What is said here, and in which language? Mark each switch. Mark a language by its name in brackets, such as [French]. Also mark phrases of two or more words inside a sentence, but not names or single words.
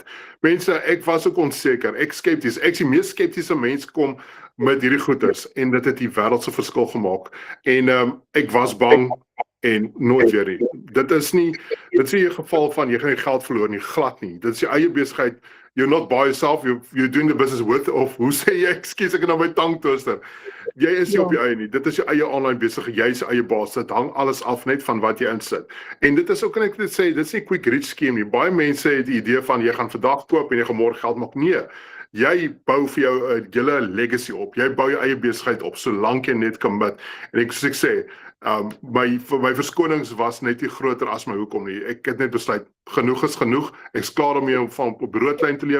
[Afrikaans] Mense, ek was ook onseker, ek skepties. Ek is die mees skeptiese mens kom met hierdie goeders en dit het die wêreldse verskil gemaak. En ek was bang en nooit weer nie. Dit is nie 'n geval van jy gaan nie geld verloor nie, glad nie. Dit is jou eie besigheid. [English] You're not by yourself, you're doing the business with of, [Afrikaans] hoe sê jy, ekskuus ek het nou my tang twister. Jy is nie op jou eie nie, dit is jou eie online besigheid, jy is jou eie baas, dit hang alles af net van wat jy insit. En dit is ook, kan ek dit sê, dit is nie [English] quick rich scheme [Afrikaans] nie, baie mense het die idee van, jy gaan vandag koop en jy gaan môre geld maak, nee. Jy bou vir jou 'n hele legacy op, jy bou jou eie besigheid op, solank jy net commit. En soos ek sê, my verskonings was net nie groter as my hoekom nie. Ek het net besluit, genoeg is genoeg. Ek is klaar om om van op broodlyn te leef.